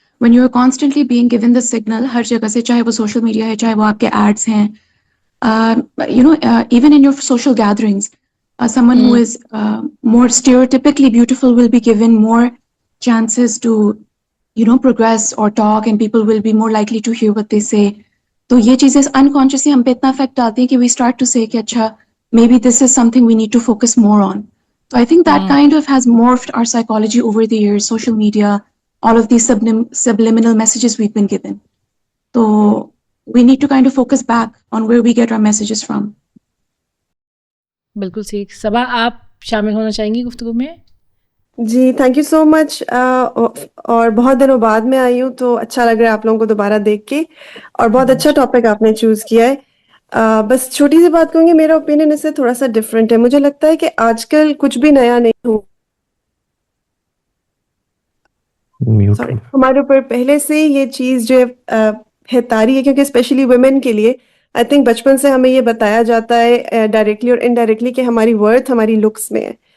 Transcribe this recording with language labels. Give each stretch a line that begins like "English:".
English: when you are constantly being given the signal
Urdu: ہر جگہ سے, چاہے وہ سوشل میڈیا ہے, چاہے وہ آپ کے ایڈس ہیں,
English: Even in your social gatherings, someone who is more stereotypically beautiful will be given more chances to progress or talk, and people will be more likely to hear what they say.
Urdu: تو یہ چیزیں
English: unconsciously
Urdu: ہم پہ اتنا
English: affect
Urdu: ڈالتی ہیں کہ
English: we start to say
Urdu: کہ اچھا
English: Maybe this is something we need to focus more on.
Urdu: تو
English: I think that kind of has morphed our psychology over the years, social media, all of these subliminal messages we've been given. So we need to kind of focus back on where we get our messages from.
Urdu: بالکل ٹھیک. صبا آپ شامل ہونا چاہیں گی گفتگو میں؟ جی
English: Thank you so much.
Urdu: اور بہت دنوں بعد میں آئی ہوں تو اچھا لگ رہا ہے آپ لوگوں کو دوبارہ دیکھ کے, اور بہت اچھا ٹاپک آپ نے چوز کیا ہے. بس چھوٹی سی بات کہوں گی, میرا اوپینین اس سے تھوڑا سا ڈفرینٹ ہے. مجھے لگتا ہے کہ آج کل کچھ بھی نیا نہیں ہو, ہمارے اوپر پہلے سے یہ چیز جو ہے طاری ہے, کیونکہ اسپیشلی ویمن کے لیے
English: I think
Urdu: بچپن سے ہمیں یہ بتایا جاتا ہے ڈائریکٹلی اور انڈائریکٹلی کہ ہماری ورتھ ہماری لکس میں ہے.